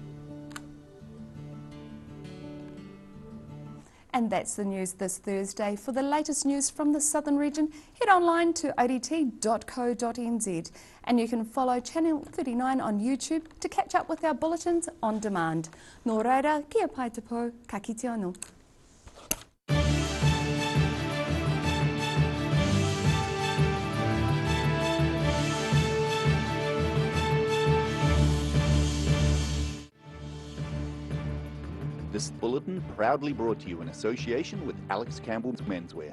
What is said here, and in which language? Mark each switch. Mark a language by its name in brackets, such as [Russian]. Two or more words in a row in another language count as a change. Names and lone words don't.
[English] And that's the news this Thursday. For the latest news from the southern region, head online to odt.co.nz, and you can follow Channel 39 on YouTube to catch up with our bulletins on demand. [Māori] Nō reira, kia pai te pou, ka kite anō. [English] This bulletin proudly brought to you in association with Alex Campbell's Menswear.